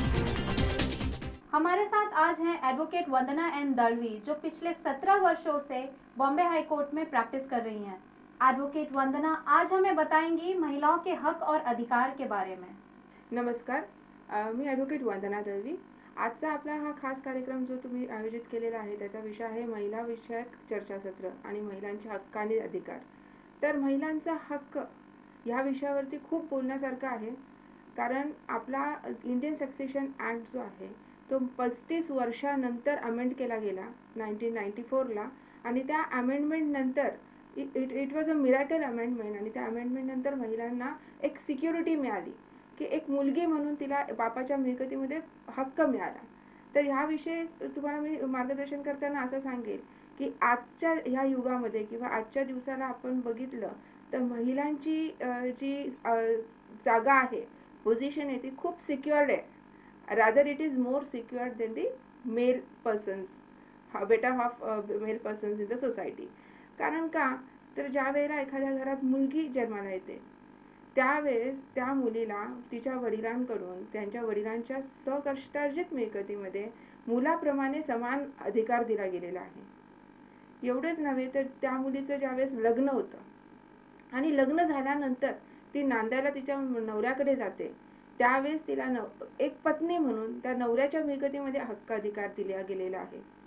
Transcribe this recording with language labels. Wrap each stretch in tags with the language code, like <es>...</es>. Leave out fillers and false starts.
<hi>आज हैं एडवोकेट वंदना एन दलवी, जो पिछले 17 वर्षों से बॉम्बे हाई कोर्ट में प्रैक्टिस कर रही हैं। एडवोकेट वंदना आज हमें बताएंगी महिलाओं के हक और अधिकार के बारे में।</hi> <mr>नमस्कार, मी ॲडव्होकेट वंदना दळवी। आजचा आपला हा खास कार्यक्रम जो तुम्ही आयोजित केलेला आहे त्याचा विषय आहे महिला विषयक चर्चासत्र आणि महिलांचे हक्क आणि अधिकार। तर महिलांचा हक्क ह्या विषयावरती खूप बोलण्यासारखं आहे, कारण आपला इंडियन सक्सेशन ॲक्ट जो आहे तो 35 वर्षानंतर अमेंड केला गेला 1994 ला, आणि त्या अमेंडमेंट नंतर</mr> <en>it was a miracle amendment,</en> <mr>आणि त्या अमेंडमेंट नंतर महिलांना एक सिक्युरिटी मिळाली की एक मुलगी म्हणून तिला बापाच्या मिळकतीमध्ये हक्क मिळाला। तर ह्याविषयी तुम्हाला मी मार्गदर्शन करताना असं सांगेल की आजच्या ह्या युगामध्ये किंवा आजच्या दिवसाला आपण बघितलं तर महिलांची जी जागा आहे, पोझिशन आहे, ती खूप सिक्युअर्ड आहे.</mr> <en>rather it is more secured than the male persons, better half male persons in the society.</en> <mr>कारण का तर ज्या वेळेला एखाद्या घरात मुलगी जन्माला येते त्यावेळेस त्या मुलीला तिच्या वडिलांकडून त्यांच्या वडिलांच्या स्वकष्टार्जित मिळकतीमध्ये मुलाप्रमाणे समान अधिकार दिला गेलेला आहे। एवढेच नव्हे तर त्या मुलीचं ज्यावेळेस लग्न होतं आणि लग्न झाल्यानंतर ती नांदायला तिच्या नवऱ्याकडे जाते त्यावेळेस तिला एक पत्नी म्हणून त्या नवऱ्याच्या मिळकतीमध्ये हक्क अधिकार दिला गेलेला आहे।</mr>